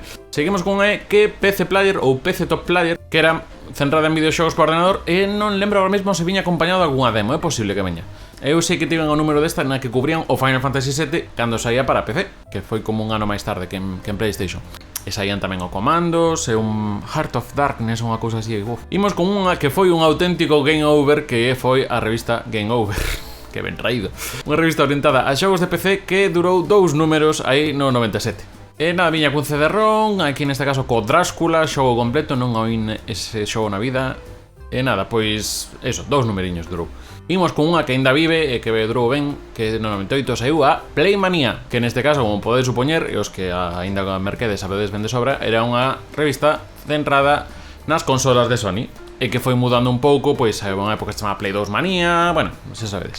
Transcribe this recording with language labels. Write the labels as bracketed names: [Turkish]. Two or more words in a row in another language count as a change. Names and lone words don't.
[Galician] Seguimos con que PC Player ou [English] PC Top Player, [Galician] que era centrada en videoxogos co ordenador e non lembro ahora mesmo se viña acompañado de algunha demo, é posible que veña. Eu sei que tiven o número desta na que cubrían o Final Fantasy VII cando saía para PC, que foi como un ano máis tarde que en PlayStation. E saían tamén o Commandos e un Heart of Darkness, unha cousa así. Imos con unha que foi un auténtico [English] game over, [Galician] que foi a revista Game Over. Que ben traído. Unha revista orientada a xogos de PC que durou 2 números aí no 97. E nada, viña cun CD-ROM, aquí neste caso co Drácula, xogo completo, non oín ese xogo na vida. E nada, pois, eso, 2 numeriños durou. Imos con unha que ainda vive e que durou ben, que no 98 saiu a Playmania, que neste caso, como podedes supoñer, e os que ainda merquedes sabedes ben de sobra, era unha revista centrada nas consolas de Sony, e que foi mudando un pouco, pois hai unha época que se chama Play 2 Manía, bueno, se sabedes.